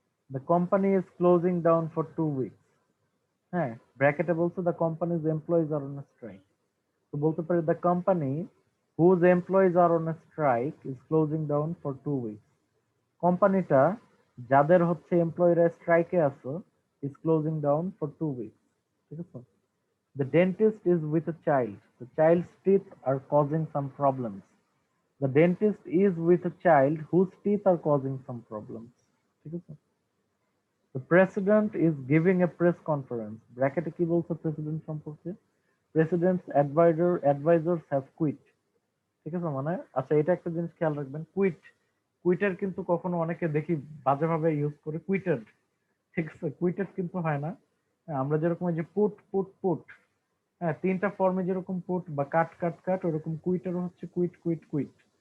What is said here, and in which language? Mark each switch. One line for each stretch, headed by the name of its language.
English: the company is closing down for 2 weeks,
Bangla: হ্যাঁ, ব্র্যাকেটে বলছে
English: the company's employees are on strike,
Bangla: তো বলতে পারি
English: the company whose employees are on strike is closing down for 2 weeks,
Bangla: কোম্পানিটা যাদের হচ্ছে এমপ্লয়িরা স্ট্রাইকে আছে
English: is closing down for 2 weeks,
Bangla: ঠিক আছে?
English: the dentist is with a child, the child's teeth are causing some problems, the dentist is with a child whose teeth are causing some problems,
Bangla: ঠিক আছে?
English: The president is giving a press conference.
Bangla: ব্র্যাকেটে কি বলছে president সম্পর্কে?
English: President's advisers have quit.
Bangla: ঠিক আছে, মানে আচ্ছা এটা একটা জিনিস খেয়াল রাখবেন, কুইটের কিন্তু কখনো অনেকে দেখি বাজেভাবে ইউজ করে কুইটেড। ঠিক আছে, কুইটেড কিন্তু হয় না। হ্যাঁ, আমরা যেরকম এই যে পুট পুট পুট, হ্যাঁ তিনটা ফর্মে যেরকম পুট বা কাট কাট কাট, ওরকম কুইটেরও হচ্ছে কুইট কুইট কুইট।